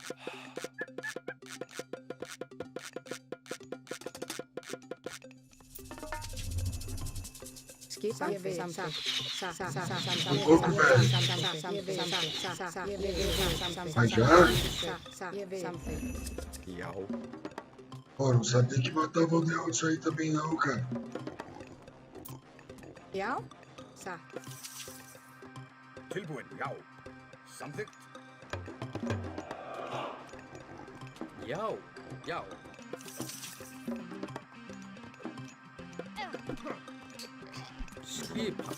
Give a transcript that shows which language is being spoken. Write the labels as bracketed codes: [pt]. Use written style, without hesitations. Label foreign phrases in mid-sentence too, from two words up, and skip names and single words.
[is] Ég vil. Samþykkt. Já. [pt] Pô, não sabia que matava o Deus isso aí também não, cara. [is] Já. Satt. Tilbúin. Já. Samþykkt. Já. Já. Skipan.